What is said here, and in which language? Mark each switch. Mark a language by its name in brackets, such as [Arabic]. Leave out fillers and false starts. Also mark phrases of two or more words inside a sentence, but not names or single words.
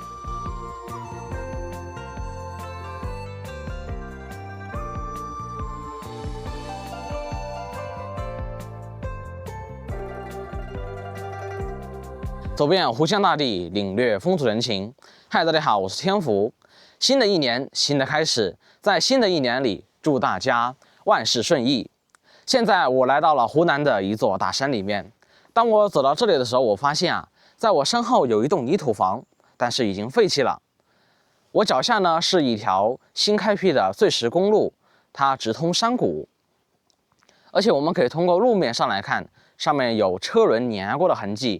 [Chinese] 走遍湖湘大地，領略風土人情。嗨，大家好，我是天福。新的一年，新的開始，在新的一年裡，祝大家萬事順意。現在我來到了湖南的一座大山裡面。當我走到這裡的時候，我發現在我身後有一棟泥土房，但是已經廢棄了。我腳下呢是一條新開闢的碎石公路，它直通山谷。而且我們可以通過路面上來看，上面有車輪碾壓過的痕跡。